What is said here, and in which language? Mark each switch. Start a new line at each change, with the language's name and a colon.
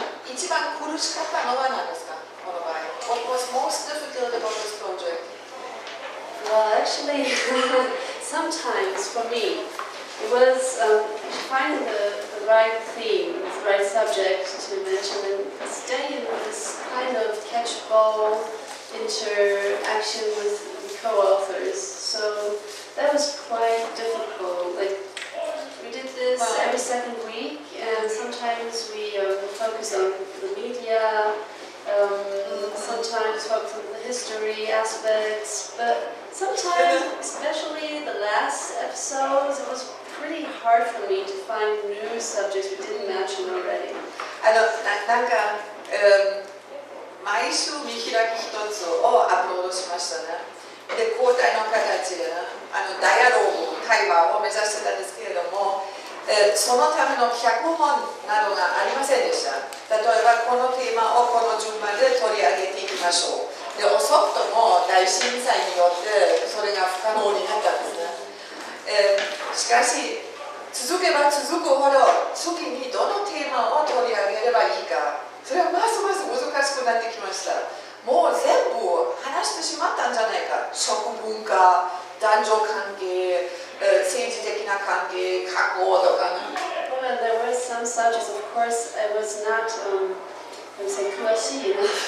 Japanese: 一番苦しかったのは何ですか、この場合。
English: What was most difficult about this project? Well, actually, sometimes for me, it was finding the right theme, the right subject to mention, and stay in this kind of catch-ball interaction with co-authors. So that was quite difficult. Like, we did this every second week, and sometimes we focus on the media, sometimes focus on the history aspects, but sometimes, especially the last episodes, it was pretty hard for me to find new subjects we didn't mention already.
Japanese: なんか、毎週見開き一つをアップロードしましたね。で、交代の形で、ダイアローグ、対話を目指してたんですけれども、そのための脚本などがありませんでした。例えば、このテーマをこの順番で取り上げていきましょう。で、遅くとも大震災によってそれが不可能になったんですね。しかし、続けば続くほど次にどのテーマを取り上げればいいか、それはますます難しくなってきました。もう全部話してしまったんじゃないか。食文化、男女関係、政治的な関係、加工とかね。
English: Well, there were some subjects, of course, I was not, I would say,
Japanese: 詳しい
English: not,